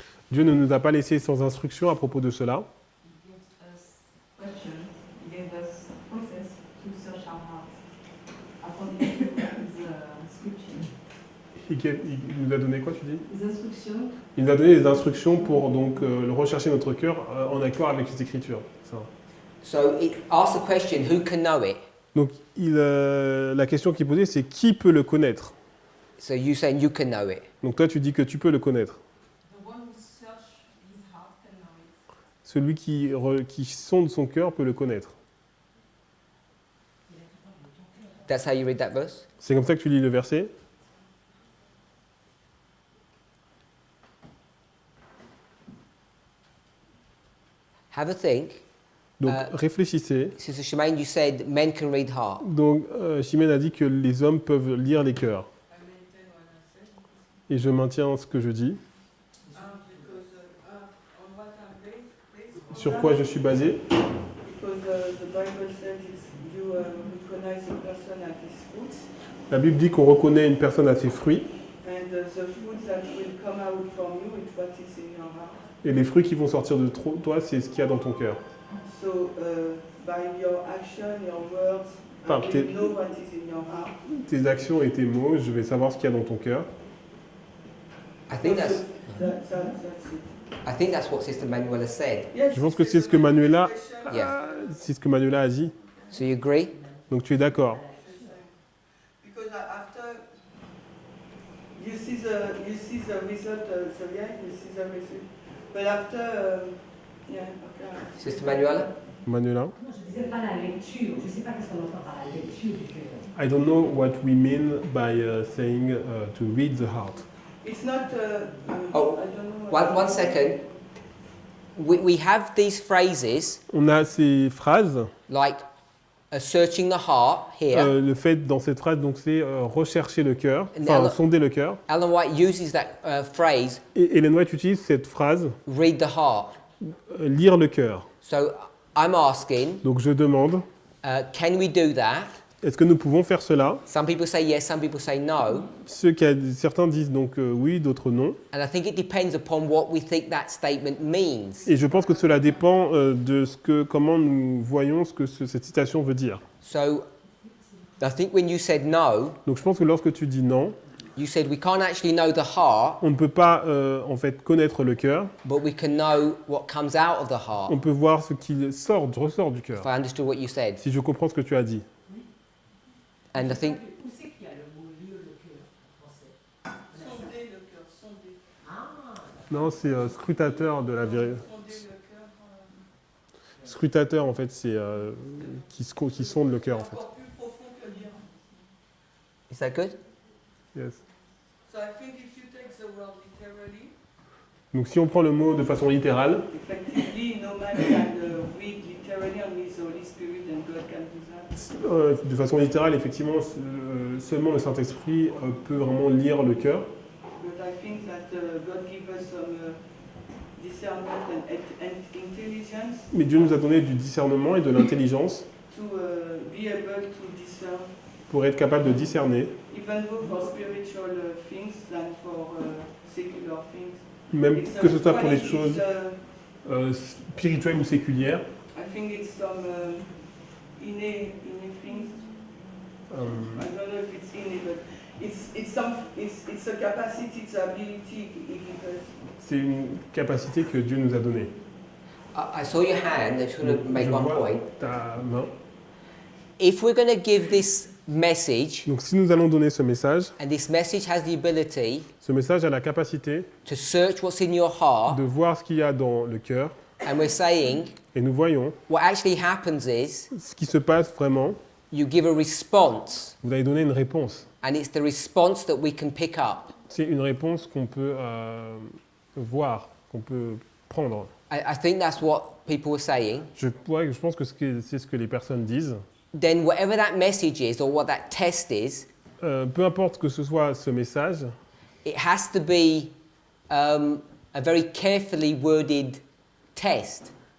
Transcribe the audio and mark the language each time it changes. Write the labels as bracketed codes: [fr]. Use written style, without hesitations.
[fr] Dieu ne nous a pas laissé sans instruction à propos de cela. [en] He gives us Questions, he gave us process to search our hearts according to his scripture. [fr] Il nous a donné quoi, tu dis? [en] His instruction, [fr] Il nous a donné des instructions pour donc le rechercher notre cœur en accord avec les Écritures. Ça. [en] So it asks the question, who can know it? [fr] Donc la question qui est posée, c'est qui peut le connaître? [en] So you saying you can know it. [fr] Donc toi, tu dis que tu peux le connaître. [en] the one who search his heart can know it. [fr] Celui qui sonde son cœur peut le connaître. [en] That's how you read that verse? [fr] C'est comme ça que tu lis le verset. [en] Have a think. [fr] Donc réfléchissez. [en] Sister Shemaine, you said men can read heart. [fr] Donc Chimène a dit que les hommes peuvent lire les cœurs. [en] I maintain what I said. [fr] Et je maintiens ce que je dis. [en] Because on what I'm based on. [fr] Sur quoi je suis basé? [en] Because the Bible says you recognize a person at his fruits, [fr] La Bible dit qu'on reconnaît une personne à ses fruits. [en] and the fruits that will come out from you is what is in your heart. [fr] Et les fruits qui vont sortir de toi, c'est ce qu'il y a dans ton cœur. [en] So by your action, your words, [fr] Par [en] I [fr] tes- [en] will know what is in your heart. [fr] Tes actions et tes mots, je vais savoir ce qu'il y a dans ton cœur. [en] I think that's That's it. I think that's what Sister Manuela said. Yes, [fr] Je pense que c'est ce que Manuela, [en] Yeah. [fr] c'est ce que Manuela a dit. [en] So you agree? [fr] Donc tu es d'accord. [en] because after you see the result, so yeah, you see the result. But after, yeah, okay. Sister Manuela? Manuela? [fr] Non, je disais pas la lecture. Je ne sais pas qu'est-ce qu'on entend par la lecture du cœur. [en] I don't know what we mean by saying to read the heart. It's not. Oh, I don't know. what- One second. We have these phrases [fr] On a ces phrases. [en] like searching the heart here. [fr] Le fait dans cette phrase, donc c'est rechercher le cœur, [en] And [fr] enfin [en] now- [fr] sonder le cœur. [en] Ellen White uses that phrase, [fr] Et Ellen White utilise cette phrase, [en] read the heart. [fr] lire le cœur. [en] So I'm asking, [fr] Donc je demande, [en] can we do that? [fr] est-ce que nous pouvons faire cela? [en] Some people say yes, some people say no. [fr] Certains disent donc oui, d'autres non. [en] And I think it depends upon what we think that statement means. [fr] Et je pense que cela dépend de comment nous voyons ce que cette citation veut dire. [en] So I think when you said no, [fr] Donc je pense que lorsque tu dis non, [en] you said we can't actually know the heart, [fr] on ne peut pas en fait connaître le cœur. [en] but we can know what comes out of the heart. [fr] On peut voir ce qui ressort du cœur. [en] If I understood what you said. [fr] Si je comprends ce que tu as dit. [en] And I think [fr] Où c'est qu'il y a le mot lire le cœur en français? Sonder le cœur, sonder. Ah, Non, c'est scrutateur de la vérité. Sonder le cœur. Scrutateur, en fait, c'est qui sonde le cœur, en fait. Encore plus profond que lire. [en] is that good? Yes. So I think if you take the word literally, [fr] Donc si on prend le mot de façon littérale, [en] effectively, no man can read literally, only the Holy Spirit and God can do that. [fr] de façon littérale, effectivement, seulement le Saint-Esprit peut vraiment lire le cœur. [en] But I think that God gives us some discernment and intelligence [fr] Mais Dieu nous a donné du discernement et de l'intelligence [en] to be able to discern, [fr] pour être capable de discerner, [en] even though for spiritual things than for secular things. [fr] même [en] It's, [fr] que ce soit pour les [en] it's, [fr] choses spirituelles ou séculières. [en] I think it's some innate things. I don't know if it's innate, but it's a capacity, it's ability he gives us. [fr] C'est une capacité que Dieu nous a donnée. [en] I saw your hand. I just want to make [fr] Je [en] one [fr] vois [en] point. [fr] ta main. [en] If we're going to give this message, [fr] Donc si nous allons donner ce message, [en] and this message has the ability [fr] ce message a la capacité [en] to search what's in your heart, [fr] de voir ce qu'il y a dans le cœur, [en] and we're saying [fr] et nous voyons [en] what actually happens is [fr] ce qui se passe vraiment, [en] you give a response, [fr] vous allez donner une réponse. [en] and it's the response that we can pick up. [fr] C'est une réponse qu'on peut voir, qu'on peut prendre. [en] I think that's what people were saying. [fr] Je pense que c'est ce que les personnes disent. [en] Then whatever that message is or what that test is, [fr] Peu importe que ce soit ce message, [en] it has to be a very carefully worded test.